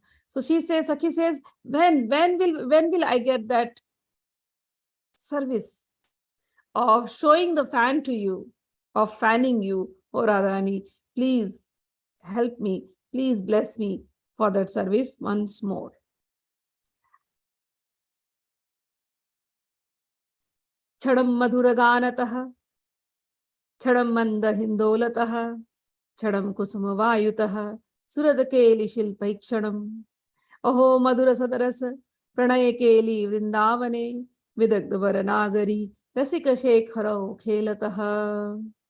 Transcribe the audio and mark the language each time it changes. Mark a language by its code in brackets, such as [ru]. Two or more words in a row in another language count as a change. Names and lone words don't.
[en] So Sakhi says, when will I get that service of showing the fan to you, of fanning you, oh Radharani? Please help me, please bless me for that service once more. [sa] चदं मधुरगानतः चदं मन्द हिन्दोलतः चदं कुसुमवायुतः सुरदकेलि शिल्पैक्षणम्. अहो मधुर सदारस् प्रणयकेलि वृन्दावने विदग्धवरनागरी रसिक शेखरो खेलतः.